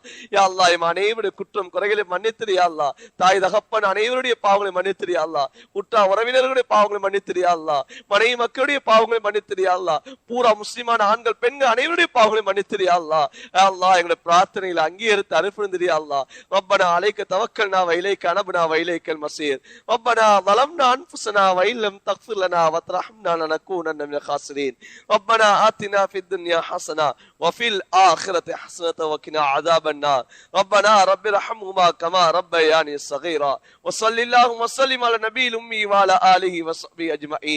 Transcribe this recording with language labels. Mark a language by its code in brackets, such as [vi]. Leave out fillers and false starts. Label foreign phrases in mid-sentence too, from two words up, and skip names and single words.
[ar] يا الله [ta] எம் அனைவருடைய குற்றம் குறைகளை மன்னித்திரு [ar] يا الله. [ta] தாய் தகப்பன் அனைவருடைய பாவங்களை மன்னித்திரு யா அல்லாஹ். உற்றார் உறவினர்களுடைய பாவங்களை மன்னித்திரு [ar] يا الله. [ta] மனைவி மக்களுடைய பாவங்களை மன்னித்திரு [ar] يا الله. [ta] பூரா முஸ்லிமான ஆண்கள் பெண்கள் அனைவருடைய பாவங்களை மன்னித்திரு [ar] يا الله. يا الله [ta] எங்களுடைய பிரார்த்தனைகளை அங்கீகரித்து அனுப்புந்திரு [ar] يا الله. ربنا عليك توكلنا وإليك أنبنا وإليك المصير. ரப்பனா ظلمنا انفسنا وان لم تغفر لنا وترحمنا لنكونن من الخاسرين. ربنا آتنا في الدنيا حسنة وفي الآخرة حسنة وقنا عذاب النار. ربنا رب ارحمهما كما ربياني صغيرا. وصل اللهم وسلم على النبي الأمي وعلى آله وصحبه أجمعين.